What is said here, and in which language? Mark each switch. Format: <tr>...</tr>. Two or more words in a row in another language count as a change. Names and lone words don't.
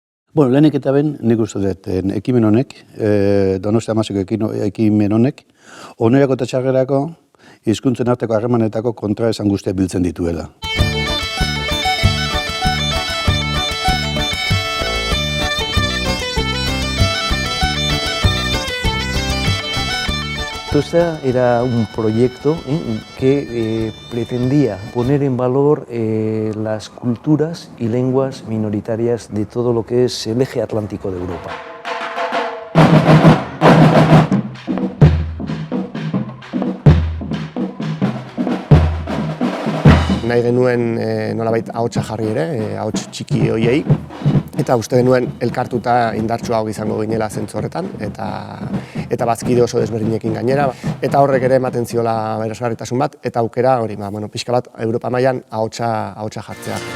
<eu>Bueno, lehenik eta ben, nik uste dut, ekimen honek, Donostia Amaseko ekimen honek, onerako eta txarrerako, hizkuntzen arteko harremanetako kontraesan guztiak biltzen dituela.</eu> <es>Entonces era un proyecto que pretendía poner en valor las culturas y lenguas minoritarias de todo lo que es el eje atlántico de Europa.</es> <eu>Nahi genuen nolabait ahotsa jarri ere, ahots txiki hoiei, eta uste genuen elkartuta indartsua izango ginela zentzu horretan, eta bazkide oso desberdinekin gainera, eta horrek ere ematen ziola beresgarritasun bat, eta aukera hori, pixka bat Europa mailan ahotsa jartzea.</eu>